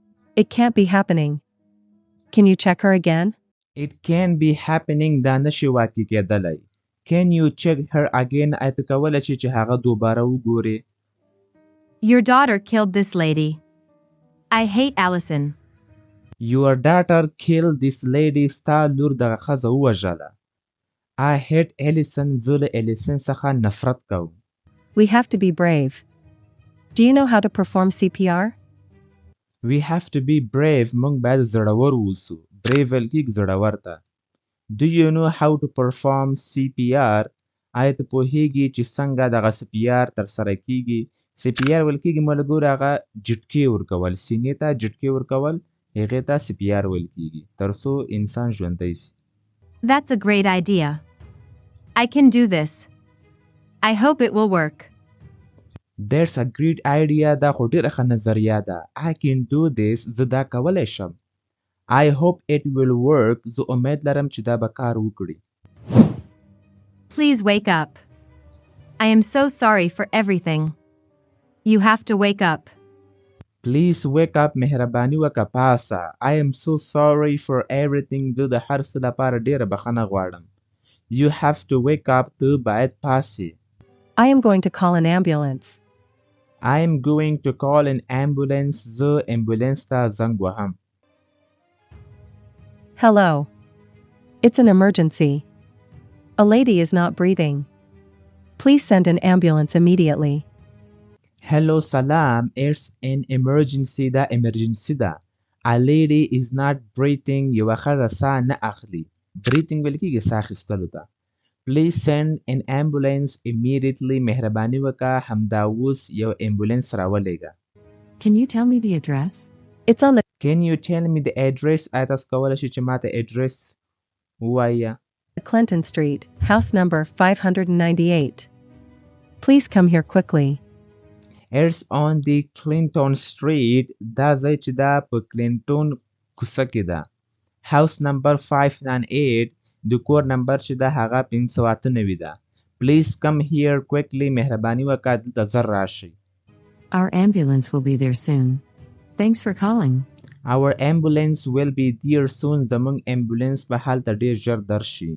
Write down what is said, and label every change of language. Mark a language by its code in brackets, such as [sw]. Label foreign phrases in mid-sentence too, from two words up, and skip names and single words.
[en] It can't be happening. Can you check her again? It can be happening [ps] دا نشي واقع کېدلی. [en] Can you check her again [ps] آیا ته کولی شې چې هغه دوباره وګورې؟ [en] Your daughter killed this lady. I hate Allison. Your daughter killed this lady. [ps] ستا لور دغه ښځه ووژله. [en] I hate Allison. [ps] زه له الیسن څخه نفرت کوم. [en] We have to be brave. Do you know how to perform CPR? We have to be brave. [ps] موږ باید زړور اوسو. brave ویل کېږي زړور ته. [en] Do you know how to perform CPR? [ps] آیا ته پوهېږې چې څنګه دغه CPR ترسره کېږي؟ CPR ویل کېږي ملګرو هغه جټکې ورکول، سینې ته جټکې ورکول هغې ته CPR ویل کېږي تر څو انسان ژوندی شي. [en] That's a great idea. I can do this. I hope it will work. That's a great idea. [ps] دا خو ډېره ښه نظریه ده. [en] I can do this. [ps] زه دا کولی شم. [en] I hope it will work. [ps] زه امید لرم چې دا به کار وکړي. [en] Please wake up. I am so sorry for everything. You have to wake up. Please wake up. [ps] مهرباني وکړه پاسه. [en] I am so sorry for everything. [ps] زه د هر څه لپاره ډېره بخښنه غواړم. [en] You have to wake up. [ps] ته باید پاسې. [en] I am going to call an ambulance. I am going to call an ambulance. [ps] زه امبولانس ته زنګ وهم. [en] Hello. It's an emergency. A lady is not breathing. Please send an ambulance immediately. Hello, salam. It's an emergency. [ps] دا emergency ده. [en] A lady is not breathing. [ps] یوه ښځه ساه نه اخلي. breathing ویل کېږي ساه اخیستلو ته. [en] Please send an ambulance immediately. [ps] مهرباني وکړه همدا اوس یو امبولانس راولېږه. [en] Can you tell me the address? It's on the Can you tell me the address? [ps] آیا تاسو کولی شئ چې ماته address ووایه؟ [en] Clinton Street, house number 598. Please come here quickly. It's on the Clinton Street. [ps] دا ځای چې دا په کلینټون کوڅه کې ده. [en] House number 598. [ps] د کور نمبر چې ده هغه 598 ده. [en] Please come here quickly. [ps] مهرباني وکړه دلته ژر راشئ. [en] Our ambulance will be there soon. Thanks for calling. Our ambulance will be there soon. [ps] زموږ امبولانس به هلته ډېر ژر درشي.